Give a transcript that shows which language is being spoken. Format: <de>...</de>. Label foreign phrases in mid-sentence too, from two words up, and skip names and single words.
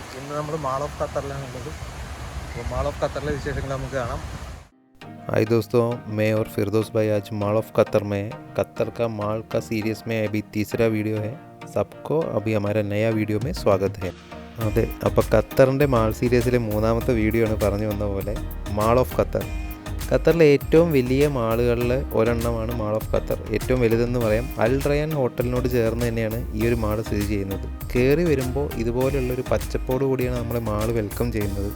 <ml>നമ്മൾ മാൾ ഓഫ് ഖത്തറിലാണ് ഉള്ളത്. അപ്പോൾ മാൾ ഓഫ് ഖത്തറിലെ വിശേഷങ്ങൾ നമുക്ക് കാണാം.</ml> <hi>हाय दोस्तों, मैं और फिरदौस भाई आज मॉल ऑफ कतर में है। कतर का मॉल का सीरीज़ में अभी तीसरा वीडियो है। सबको अभी हमारा नया वीडियो में स्वागत है।</hi> <ml>അതെ, അപ്പോൾ ഖത്തറിൻ്റെ മാൾ സീരീസിലെ മൂന്നാമത്തെ വീഡിയോ ആണ് പറഞ്ഞു വന്ന പോലെ മാൾ ഓഫ് ഖത്തർ. ഖത്തറിലെ ഏറ്റവും വലിയ മാളുകളിലെ ഒരെണ്ണമാണ് മാൾ ഓഫ് ഖത്തർ. ഏറ്റവും വലുതെന്ന് പറയാം. അൽ റയാൻ ഹോട്ടലിനോട് ചേർന്ന് തന്നെയാണ് ഈ ഒരു മാൾ സ്ഥിതി ചെയ്യുന്നത്. കയറി വരുമ്പോൾ ഇതുപോലെയുള്ളൊരു പച്ചപ്പോട് കൂടിയാണ് നമ്മളെ മാൾ വെൽക്കം ചെയ്യുന്നത്.</ml>